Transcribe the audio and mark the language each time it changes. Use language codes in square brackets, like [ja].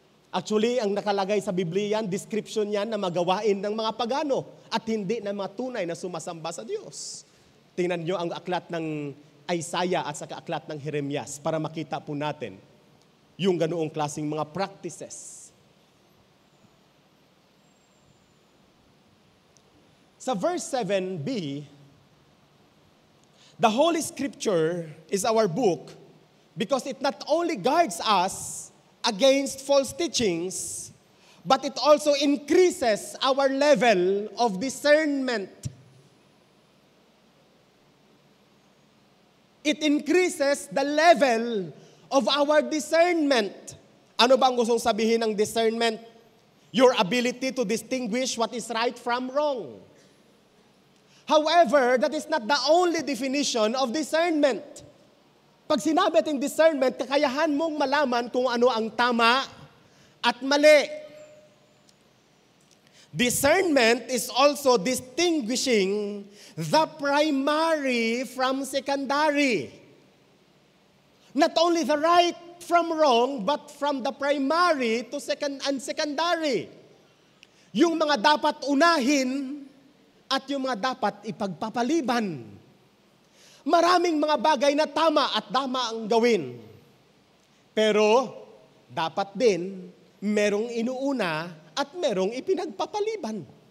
[tl] Actually, ang nakalagay sa Biblia, description yan na magawain ng mga pagano at hindi na mga tunay na sumasamba sa Diyos. Tingnan nyo ang aklat ng Isaiah at saka aklat ng Jeremias para makita po natin yung ganoong klaseng mga practices. [en] Sa verse 7b, the Holy Scripture is our book because it not only guards us against false teachings, but it also increases our level of discernment. It increases the level of our discernment. [tl] Ano ba ang gustong sabihin ng discernment? [en] Your ability to distinguish what is right from wrong. However, that is not the only definition of discernment. [tl] Pag sinabi natin discernment, kakayahan mong malaman kung ano ang tama at mali. [en] Discernment is also distinguishing the primary from secondary. Not only the right from wrong, but from the primary to secondary. [tl] Yung mga dapat unahin at yung mga dapat ipagpapaliban. Maraming mga bagay na tama at tama ang gawin. Pero dapat din merong inuuna at merong ipinagpapaliban.